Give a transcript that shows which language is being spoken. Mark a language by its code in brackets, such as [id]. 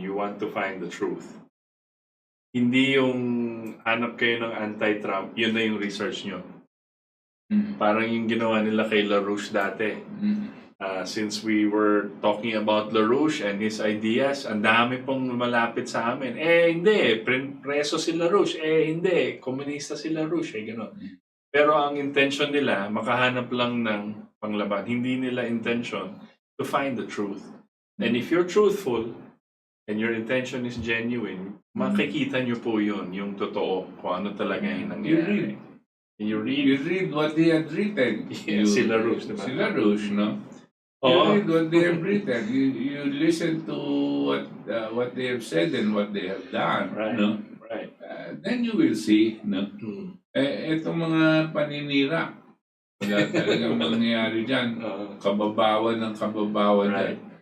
[en] You want to find the truth. [tl] Hindi yung hanap kayo ng anti-Trump, yun na yung research nyo. Parang yung ginawa nila kay LaRouche dati. [en] Since we were talking about LaRouche and his ideas, [tl] ang dami pong malapit sa amin. Hindi. Preso si LaRouche. Hindi. Komunista si LaRouche. Gano'n. Pero ang intention nila, makahanap lang ng panglaban. Hindi nila [en] intention to find the truth. And if you're truthful, and your intention is genuine, [tl] makikita nyo po yun, yung totoo, kung ano talaga yung nangyari. [en] You read what they had written. [tl] Si LaRouche, diba? Si LaRouche, no? [en] You read what they have written. You listen to what they have said and what they have done. Right. No? Right. Then you will see, no? [tl] Itong mga paninira, wala talagang mangyayari dyan. Kababawan ng kababawan dyan.